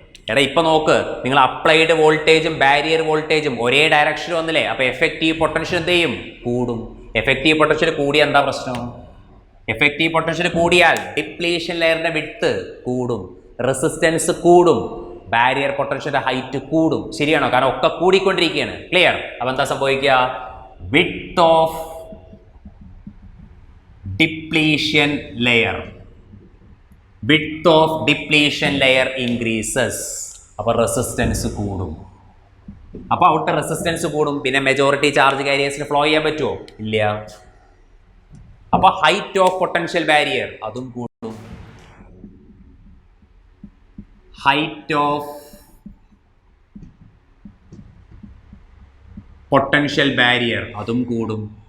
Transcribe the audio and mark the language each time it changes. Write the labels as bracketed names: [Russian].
[Malayalam] എടാ ഇപ്പൊ നോക്ക്, നിങ്ങൾ അപ്ലൈഡ് വോൾട്ടേജും ബാരിയർ വോൾട്ടേജും ഒരേ ഡയറക്ഷനിൽ വന്നില്ലേ. അപ്പൊ എഫക്റ്റീവ് പൊട്ടൻഷ്യൽ എന്ത് ചെയ്യും? കൂടും. എഫക്റ്റീവ് പൊട്ടൻഷ്യൽ കൂടിയാൽ എന്താ പ്രശ്നം? എഫക്റ്റീവ് പൊട്ടൻഷ്യൽ കൂടിയാൽ ഡിപ്ലീഷൻ ലെയറിന്റെ വിഡ്ത്ത് കൂടും, റെസിസ്റ്റൻസ് കൂടും, ബാരിയർ പൊട്ടൻഷ്യലിന്റെ ഹൈറ്റ് കൂടും. ശരിയാണോ? കാരണം ഒക്കെ കൂടിക്കൊണ്ടിരിക്കുകയാണ്. ക്ലിയർ? അപ്പൊ എന്താ സംഭവിക്കുക? [English] Width of depletion layer, width of depletion layer increases. [Malayalam] അപ്പോൾ റെസിസ്റ്റൻസ് കൂടും. അപ്പോൾ അവിടുത്തെ റെസിസ്റ്റൻസ് കൂടും. പിന്നെ മെജോറിറ്റി ചാർജ് കാരിയേഴ്സിന് ഫ്ലോ ചെയ്യാൻ പറ്റുമോ? ഇല്ല. അപ്പോൾ ഹൈറ്റ് ഓഫ് പൊട്ടൻഷ്യൽ ബാരിയർ അതും കൂടും. ഹൈറ്റ് ഓഫ് പൊട്ടൻഷ്യൽ ബാരിയർ അതും കൂടും.